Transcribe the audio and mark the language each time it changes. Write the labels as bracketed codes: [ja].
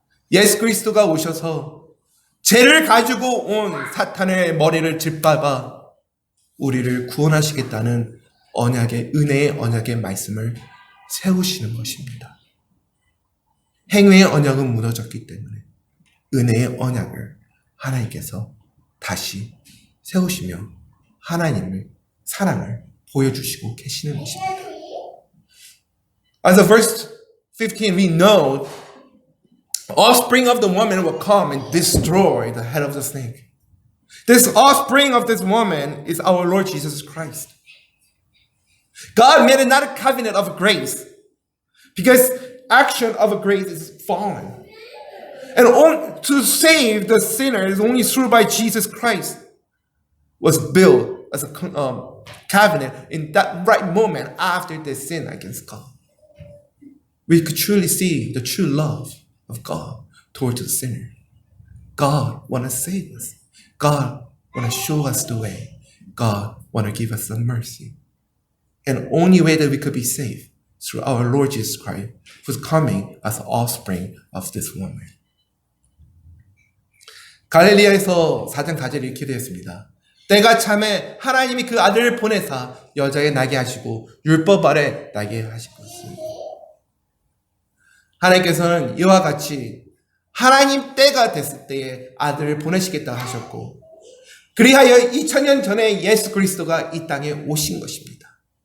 [ko] 예수 그리스도가 오셔서 죄를 가지고 온 사탄의 머리를 짓밟아 우리를 구원하시겠다는 언약의 은혜의 언약의 말씀을 세우시는 것입니다. 행위의 언약은 무너졌기 때문에 은혜의 언약을 하나님께서 다시 세우시며 하나님의 사랑을 보여주시고 계시는 것입니다. [en] As of verse 15, we know offspring of the woman will come and destroy the head of the snake. This offspring of this woman is our Lord Jesus Christ. God made it not a covenant of grace because action of grace is fallen. And to save the sinners only through by Jesus Christ was built as a covenant in that right moment after the sin against God. We could truly see the true love of God towards the sinner. God want to save us. God want to show us the way. God want to give us some mercy. And only way that we could be saved through our Lord Jesus Christ, who's coming as the offspring of this woman. [ko] 갈릴리아에서 4장 4절에 이렇게 되었습니다. 때가 참에 하나님이 그 아들을 보내사 여자에 나게 하시고 율법 아래 나게 하시었습니다. 하나님께서는 이와 같이 하나님 때가 됐을 때에 아들을 보내시겠다 하셨고 그리하여 2000년 전에 예수 그리스도가 이 땅에 오신 것입니다.